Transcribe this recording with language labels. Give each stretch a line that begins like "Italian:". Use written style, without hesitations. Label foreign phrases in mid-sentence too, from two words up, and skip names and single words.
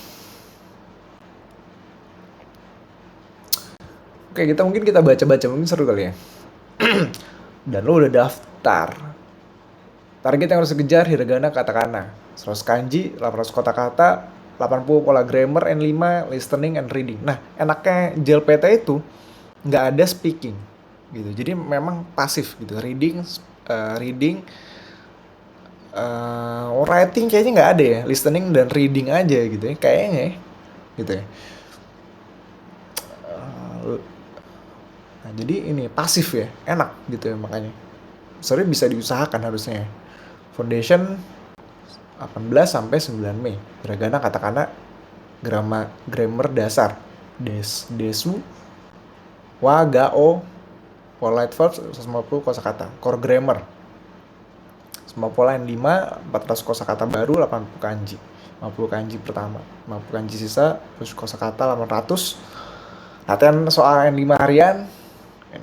Indonesian: Oke, kita baca-baca mungkin seru kali ya. Dan lo udah daftar. Target yang harus dikejar hiragana, katakana. 100 kanji, 800 kata-kata, 80 pola grammar,
English: N5, listening and reading.
Indonesian: Nah, enaknya JLPT itu nggak ada speaking gitu. Jadi memang pasif gitu.
English: Reading, writing
Indonesian: kayaknya nggak ada ya. Listening dan reading aja gitu ya. Kayaknya ya. Gitu ya. Nah, jadi ini pasif ya. Enak gitu ya makanya. Sebenarnya bisa diusahakan harusnya. Foundation 18 sampai 9 Mei. Hiragana, katakana, grammar dasar. Desu,
Japanese: wa, ga, o,
English: polite verbs
Indonesian: 150 kosakata.
English: Core grammar.
Indonesian: Semua pola N5, 400 kosakata baru, 80 kanji. 50 kanji pertama, 50 kanji sisa, terus kosakata 800. Latihan soal yang 5 harian ini.